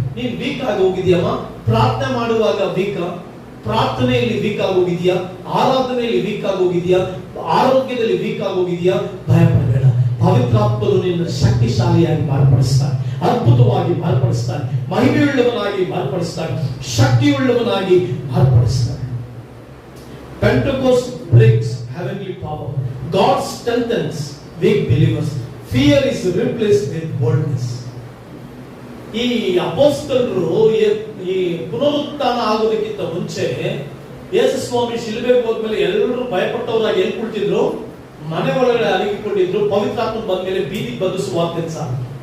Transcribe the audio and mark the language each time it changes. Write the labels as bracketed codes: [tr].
[kn] ನೀನ್ ವೀಕ್ ಆಗಿ ಹೋಗಿದ್ಯಮ್ಮ, ಪ್ರಾರ್ಥನೆ ಮಾಡುವಾಗ ವೀಕ್, ಪ್ರಾರ್ಥನೆಯಲ್ಲಿ ವೀಕ್ ಆಗೋಗಿದ್ಯಾ, ಆರಾಧನೆಯಲ್ಲಿ ವೀಕ್ ಆಗೋಗಿದ್ಯಾ, ಆರೋಗ್ಯದಲ್ಲಿ ವೀಕ್ ಆಗೋಗಿದ್ಯಾ, ಭಯ ಪಡಬೇಡ. ಪವಿತ್ರಾತ್ಮನು ನಿನ್ನ ಶಕ್ತಿಶಾಲಿಯಾಗಿ ಮಾರ್ಪಡಿಸ್ತಾನೆ, ಅದ್ಭುತವಾಗಿ ಮಾರ್ಪಡಿಸ್ತಾನೆ, ಮಹಿಮೆಯುಳ್ಳವನಾಗಿ ಮಾರ್ಪಡಿಸ್ತಾನೆ, ಶಕ್ತಿಯುಳ್ಳವನಾಗಿ ಮಾರ್ಪಡಿಸ್ತಾನೆ. [en] Pentecost brings heavenly power. power. God strengthens weak believers. Fear is replaced with boldness. [kn] ಈ ಅಪೊಸ್ತಲರು ಈ ಪುನರುತ್ಥಾನ ಆಗೋದಕ್ಕಿಂತ ಮುಂಚೆ ಯೇಸು ಸ್ವಾಮಿ ಶಿಲುಬೆಗೆ ಹೋದ್ಮೇಲೆ ಎಲ್ಲರೂ ಭಯಪಟ್ಟವರಾಗಿ ಎಲ್ಲಿ ಕುಳಿತಿದ್ರು? ಮನೆ ಒಳಗಡೆ ಅಡಗಿಕೊಂಡಿದ್ರು. ಪವಿತ್ರಾತ್ಮ ಬಂದ ಮೇಲೆ ಬೀದಿಗೆ ಬಂದು ಸುವಾರ್ತೆ ಸಾಕು.